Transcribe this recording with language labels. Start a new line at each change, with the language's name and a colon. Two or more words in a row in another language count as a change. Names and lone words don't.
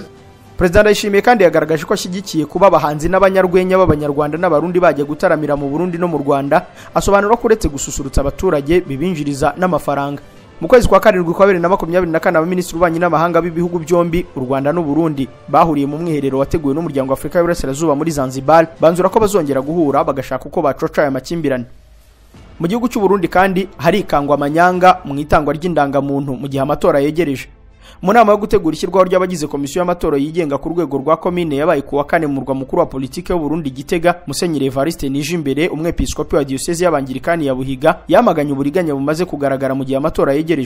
Kinyarwanda: Perezida Ndayishimiye kandi yagaragaje ko ashyigikiye kuba abahanzi n'abanyarwenya b'abanyarwanda n'abarundi bajya gutaramira mu Burundi no mu Rwanda, asobanura ko uretse gususurutsa abaturage bibinjiriza n'amafaranga. Mu kwezi kwa karindwi kwa 2024 abaminisitiri b'ububanyi n'amahanga b'ibihugu byombi u Rwanda n'u Burundi bahuriye mu mwiherero wateguwe n'umuryango wa Afurika y'Iburasirazuba muri Zanzibar, banzura ko bazongera guhura bagashaka uko bacoca aya makimbirane. Mu gihugu cy'u Burundi kandi hari ikangwa amanyanga mu itangwa ry'indangamuntu mu gihe amatora yegereje. Mu nama yo gutegura ishyirwaho ry'abagize komisiyo y'amatora yigenga ku rwego rwa komine yabaye ku wa 4 mu murwa mukuru wa politike y'u Burundi Gitega, Musenyeri Evariste Nijimbere umwepiskopi wa diocese y'Abangirikani ya Buhiga yamaganye uburiganya bumaze kugaragara mu gihe amatora yegereje.